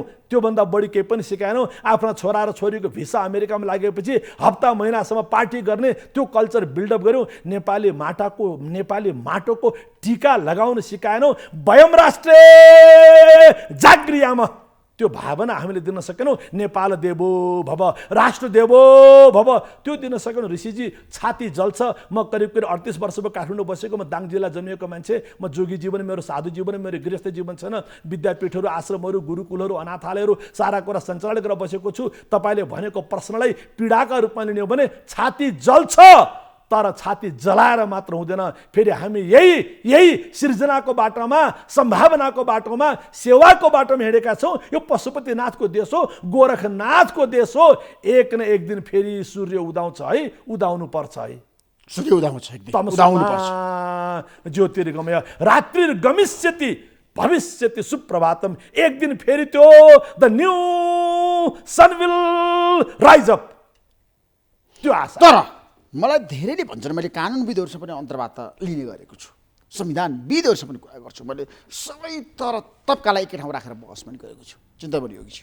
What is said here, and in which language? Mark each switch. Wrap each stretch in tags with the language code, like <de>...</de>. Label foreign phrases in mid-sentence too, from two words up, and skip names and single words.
<ne>त्योभन्दा बढी केही पनि सिकाएनौँ। आफ्ना छोरा र छोरीको भिसा अमेरिकामा लागेपछि हप्ता महिनासम्म पार्टी गर्ने त्यो</ne> <en>culture buildup</en> <ne>गऱ्यौँ। नेपाली माटोको टिका लगाउन सिकाएनौँ।</ne> <sa>वयम राष्ट्र जागृयाम,</sa> <ne>त्यो भावना हामीले दिन सकेनौँ।</ne> <sa>नेपाल देवो भव, राष्ट्र देवो भव,</sa> <ne>त्यो दिन सकेनौँ। ऋषिजी, छाती जल्छ। म करिब 38 वर्षको काठमाडौँ बसेको, म दाङ जिल्ला जन्मिएको मान्छे। म जोगी जीवन, मेरो साधु जीवन, मेरो गृहस्थ जीवन छैन। विद्यापीठहरू, आश्रमहरू, गुरुकुलहरू, अनाथालयहरू सारा कुरा सञ्चालन गरेर बसेको छु। तपाईँले भनेको प्रश्नलाई पीडाका रूपमा लिने हो भने छाती जल्छ, तर छाती जलाएर मात्र हुँदैन। फेरि हामी यही सृजनाको बाटोमा, सम्भावनाको बाटोमा, सेवाको बाटोमा हिँडेका छौँ। यो पशुपतिनाथको देश हो, गोरखनाथको देश हो। एक न एक दिन फेरि सूर्य उदाउँछ है, उदाउनु पर्छ है। सूर्य उदाउँछ, उदाउनु पर्छ।</ne> <sa>ज्योतिर्गमय रात्रिर्गमिष्यति भविष्यति सुप्रभातम,</sa> <ne>एक दिन फेरि त्यो</ne> <en>the new sun will rise up,</en> <ne>त्यो आशा। तर मलाई धेरैले भन्छन्, मैले कानुनविदहरूसँग पनि अन्तर्वार्ता लिने गरेको छु, संविधानविदहरूसँग पनि कुरा गर्छु, मैले सबै तर तबकालाई एकै ठाउँ राखेर बहस पनि गरेको छु, चिन्तामणि योगी।</ne>